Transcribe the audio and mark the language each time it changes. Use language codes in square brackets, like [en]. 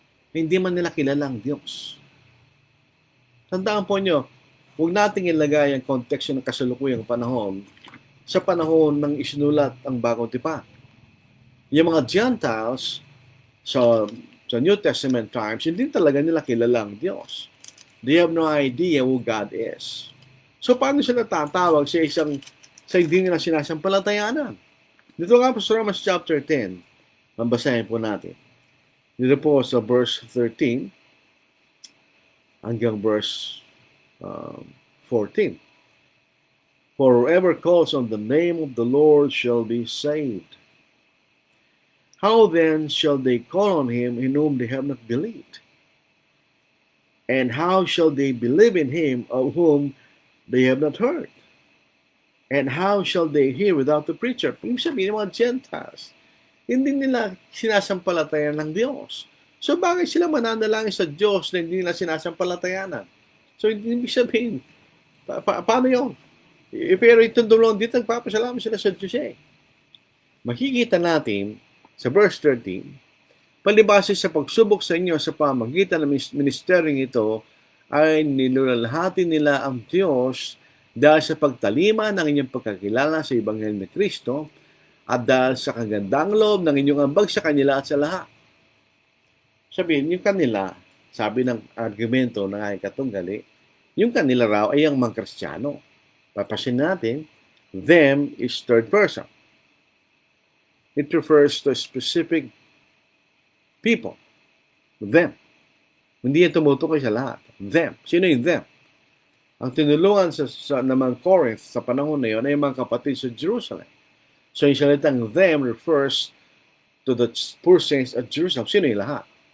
[tl] Hindi man nila kilala ang Diyos. Tandaan po nyo, huwag nating ilagay ang konteksto ng kasalukuyang panahon sa panahon ng isinulat ang Bagong Tipan. Yung mga Gentiles sa New Testament times, hindi talaga nila kilala ang Diyos. [en] They have no idea who God is. [tl] So, paano sila tatawag sa hindi nila sinasampalatayanan? Dito nga po sa Romans chapter 10, mabasahin po natin. Dito po sa verse 13 hanggang verse 14. [en] For whoever calls on the name of the Lord shall be saved. How then shall they call on him in whom they have not believed? And how shall they believe in him of whom they have not heard? And how shall they hear without the preacher? [tl] Ibig sabihin ng mga Gentiles, hindi nila sinasampalatayan ng Diyos. So bakit sila mananalangin sa Diyos na hindi nila sinasampalatayanan? So ibig sabihin, paano yun? Pero itong dulong dito, nagpapasalamat sila sa Diyos eh. Makikita natin sa verse 13, palibase sa pagsubok sa inyo sa pamagitan ng ministeryong ito, ay nilulalhati nila ang Diyos dahil sa pagtalima ng inyong pagkakilala sa Ebanghelyo ni Kristo at dahil sa kagandang loob ng inyong ambag sa kanila at sa lahat. Sabihin, yung kanila, sabi ng argumento ng aking katunggali, yung kanila raw ay ang mga Kristiyano. Papasin natin, [en] them is third person. It refers to a specific people. [tl] Them. Hindi yan tumutukoy sa lahat. Them. Sino yung them? Ang tinulungan sa naman Corinth sa panahon na yun ay mga kapatid sa Jerusalem. So yung salitang [en] them refers to the poor saints at Jerusalem. [tl] Sino yung lahat?